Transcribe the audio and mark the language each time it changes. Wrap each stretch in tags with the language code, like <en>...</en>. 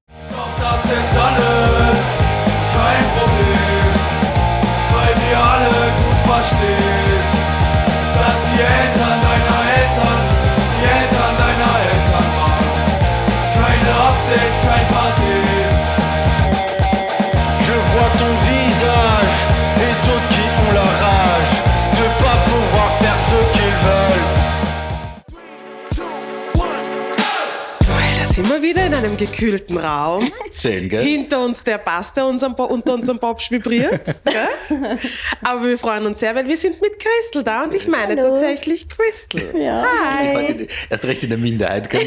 <de>Doch das ist alles kein Problem, weil wir alle gut verstehen, dass die Eltern deiner Eltern die Eltern deiner Eltern waren. Keine Absicht, kein Versehen.</de> <fr>Je vois ton visage et d'autres qui ont la rage de pas pouvoir faire ce qu'ils veulent.</fr> <de>Da sind wir wieder in einem gekühlten Raum. Schön, gell? Hinter uns der Bass, der unter unserem Popsch vibriert. Gell? Aber wir freuen uns sehr, weil wir sind mit Crystal da und ich meine tatsächlich Crystal. Ja. Hi. Heute erst recht in der Minderheit, gell?</de>